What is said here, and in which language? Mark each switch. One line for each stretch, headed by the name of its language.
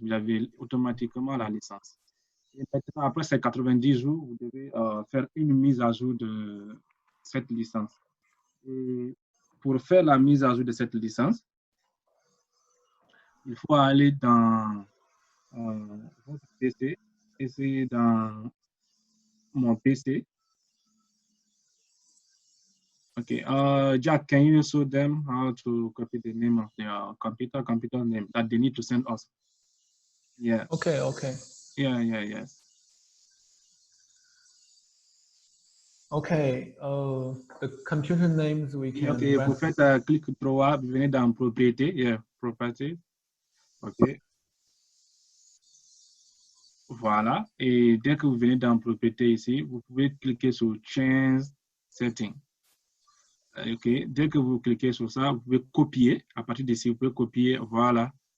French: Vous avez automatiquement la licence. Et maintenant, après ces 90 jours, vous devez faire une mise à jour de cette licence. Et pour faire la mise à jour de cette licence, il faut aller dans votre PC, essayer dans mon PC.
English: Okay, Jack, can you show them how to copy the name of their computer name that they need to send us? Yeah. Okay, okay. Yeah, yes. Okay, the computer names we can
French: Ok, vous faites clic droit, vous venez dans propriété,
English: yeah, property.
French: Ok, voilà. Et dès que vous venez dans propriété ici, vous pouvez cliquer sur change setting. Ok, dès que vous cliquez sur ça, vous pouvez copier. À partir d'ici, vous pouvez copier, voilà.